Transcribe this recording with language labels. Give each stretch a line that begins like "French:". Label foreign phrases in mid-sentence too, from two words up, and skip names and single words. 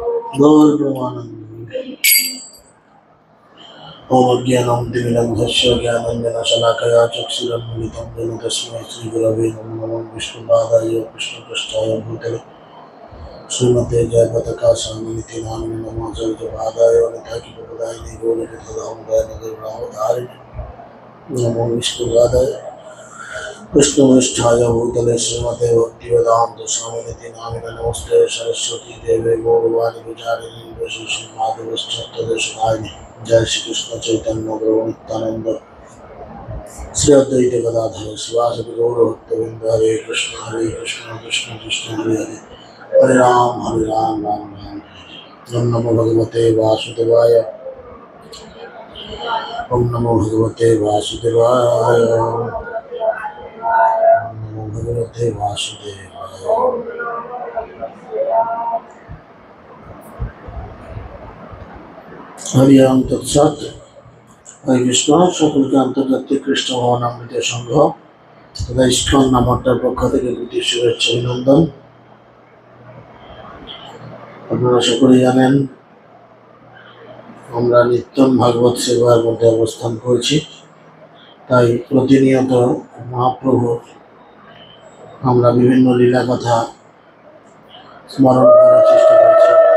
Sanskrit: गौर प्रेमानंद। ओम अज्ञानतिमिरन्धस्य ज्ञानाञ्जनशलाकया चक्षुरुन्मिलितं येन तस्मै श्रीगुरवे नमः। विष्णुपादाय कृष्णपृष्ठाय भूतले श्रीमते जयपताकाशान्निति नामिने नमः। जयपादाय निताकिपदायिने गौरकथामगाय नगररामधारिणे नमो। विष्णुपादाय कृष्णपृष्ठाय भूतले श्रीमते भक्तिवेदान्त स्वामिनिति नामिने नमस्ते। सरस्वती देवे गौरवाणी विचारिणी वैशिष्यमाधवश्चक्रदेशनायिने। जय श्री कृष्ण चैतन्य प्रभु नित्यानंद श्री अद्वैत गदाधर शिवासदि गौर भक्तवृंद। हरे कृष्ण कृष्ण कृष्ण हरे हरे, हरे राम राम राम हरे। ओम नमो भगवते वासुदेवाय। ओम नमो भगवते वासुदेवाय। ओम नमो भगवते वासुदेवाय। हरि ओम तत्सत। हरे कृष्ण।
Bangla: সকলকে আন্তর্জাতিক কৃষ্ণ ভবনামৃত সংঘ তথা ইস্কন নামটার পক্ষ থেকে প্রীতি শুভেচ্ছা অভিনন্দন। আপনারা সকলে জানেন আমরা নিত্যম ভাগবত সেবার মধ্যে অবস্থান করছি, তাই প্রতিনিয়ত মহাপ্রভুর আমরা বিভিন্ন লীলা কথা স্মরণ করার চেষ্টা করছি।